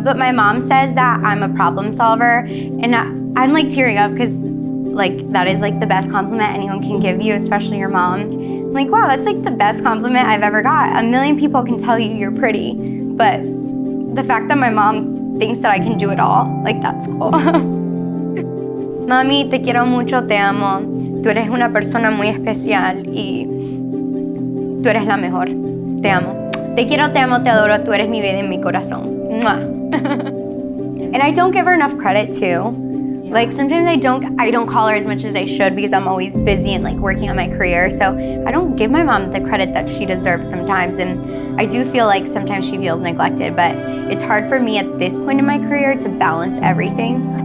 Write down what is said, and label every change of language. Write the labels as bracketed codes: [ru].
[en] But my mom says that I'm a problem solver, and I'm tearing up, because that is the best compliment anyone can give you, especially your mom. I'm like, wow, that's the best compliment I've ever got. A million people can tell you you're pretty, but the fact that my mom thinks that I can do it all, that's cool. [es] Mami, te quiero mucho, te amo. Tú eres una persona muy especial y tú eres la mejor. Te amo. Te quiero, te amo, te adoro. Tú eres mi vida en mi corazón. Mwah. [en] And I don't give her enough credit too. Sometimes I don't call her as much as I should, because I'm always busy and working on my career. So I don't give my mom the credit that she deserves sometimes. And I do feel sometimes she feels neglected, but it's hard for me at this point in my career to balance everything.